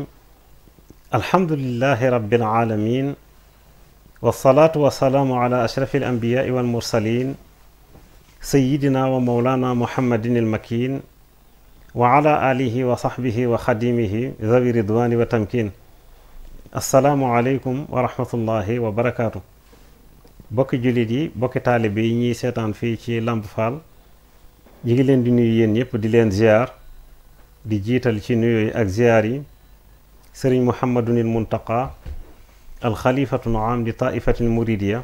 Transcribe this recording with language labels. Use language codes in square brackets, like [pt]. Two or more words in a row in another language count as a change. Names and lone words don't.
[ar] الحمد لله رب العالمين، والصلاة والسلام على أشرف الأنبياء والمرسلين سيدنا ومولانا محمد المكين وعلى آله وصحبه وخديمه ذوي الرضوان والتمكين. السلام عليكم ورحمة الله وبركاته. [wo] bokki jullit yi, bokki taalibe yi ñuy seetaan fii ci Lamp Fall, ñi ngi leen di nuyu yéen ñëpp di leen ziar, di jiital ci nuyooyu ak ziar yi sëriñ Muhammadunil Muntaqa [ar] الخليفة العام [wo] di [ar] طائفة المريدية.